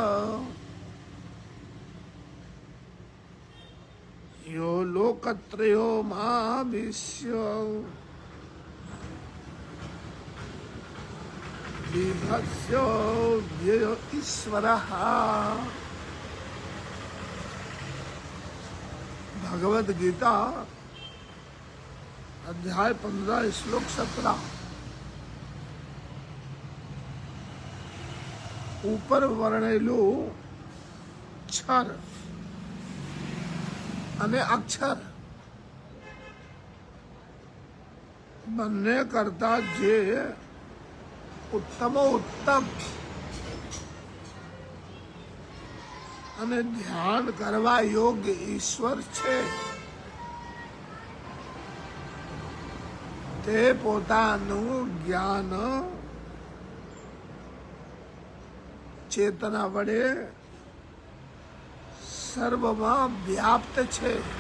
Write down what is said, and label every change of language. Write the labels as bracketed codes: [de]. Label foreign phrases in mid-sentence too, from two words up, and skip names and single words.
[sa] यो लोकत्रयो महाविश्व बिभत्स्यो व्ययो ईश्वरः. भगवद गीता अध्याय 15 श्लोक 17. [gu] ઉપર વર્ણેલું ક્ષર અને અક્ષર બંને કરતા જે ઉત્તમોત્તમ અને ધ્યાન કરવા યોગ્ય ઈશ્વર છે, તે પોતાનું જ્ઞાન ચેતના વડે સર્વમાં વ્યાપ્ત છે.